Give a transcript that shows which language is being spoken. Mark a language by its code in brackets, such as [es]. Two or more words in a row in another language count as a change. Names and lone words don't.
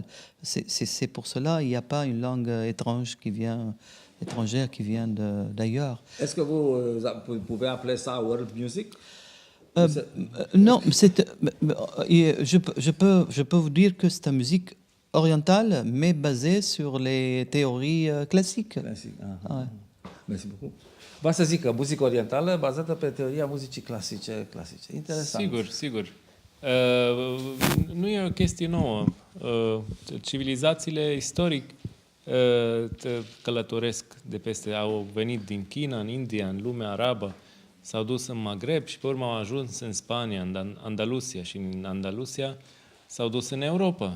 [fr] C'est pour cela il n'y a pas une langue étrangère qui vient d'ailleurs. Est-ce que vous pouvez appeler ça world music? Non, je peux vous dire que c'est une musique orientale, mais basée sur les théories classiques. [ro] Clasic. Aha. [fr] Ouais. Mersi beaucoup. [ro] Vă să zic că muzică orientală bazată pe teoria muzicii clasice. Interesant. Sigur. Nu e o chestie nouă. Civilizațiile istoric călătoresc de peste, au venit din China, în India, în lumea arabă, s-au dus în Maghreb și pe urmă au ajuns în Spania, în Andalusia, și în Andalusia s-au dus în Europa.